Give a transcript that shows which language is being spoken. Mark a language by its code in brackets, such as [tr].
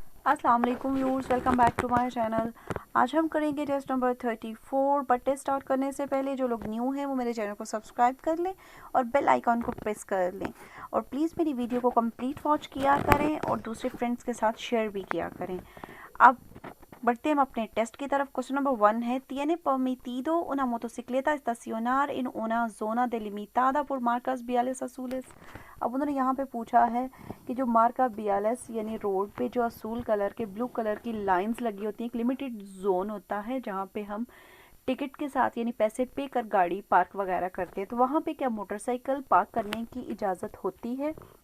[hi] अस्सलाम वालेकुम viewers, welcome back to my channel. आज हम करेंगे test number 34। But test start करने से पहले जो लोग न्यू हैं वो मेरे चैनल को सब्सक्राइब कर लें और बेल आइकॉन को प्रेस कर लें। और प्लीज़ मेरी वीडियो को कंप्लीट वॉच किया करें और दूसरे फ्रेंड्स के साथ शेयर भी किया करें। अब बढ़ते हम अपने टेस्ट की तरफ। क्वेश्चन नंबर 1 है: [es] tiene permitido una motocicleta estacionar en una zona delimitada por marcas viales azules। [hi] अब उन्होंने यहाँ पे पूछा है कि जो मार्का बियालेस यानी रोड पे जो असूल कलर के ब्लू कलर की लाइंस लगी होती हैं, एक लिमिटेड जोन होता है जहाँ पे हम टिकट के साथ यानी पैसे पे कर गाड़ी पार्क वगैरह करते हैं, तो वहाँ पे क्या मोटरसाइकिल पार्क करने की इजाज़त होती है?